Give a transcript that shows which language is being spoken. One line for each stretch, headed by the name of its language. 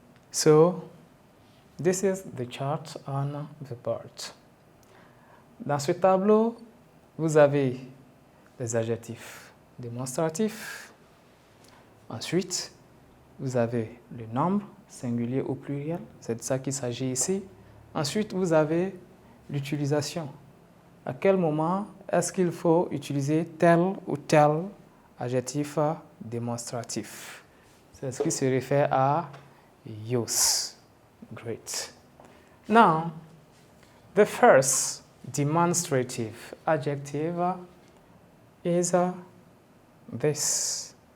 English: So, this is the chart on the board.
French: Dans ce tableau, vous avez les adjectifs démonstratifs. Ensuite, vous avez le nombre, singulier ou pluriel, c'est de ça qu'il s'agit ici. Ensuite, vous avez l'utilisation. À quel moment est-ce qu'il faut utiliser tel ou tel adjectif démonstratif? C'est ce qui se réfère à use.
English: Great. Now, the first demonstrative adjective is this.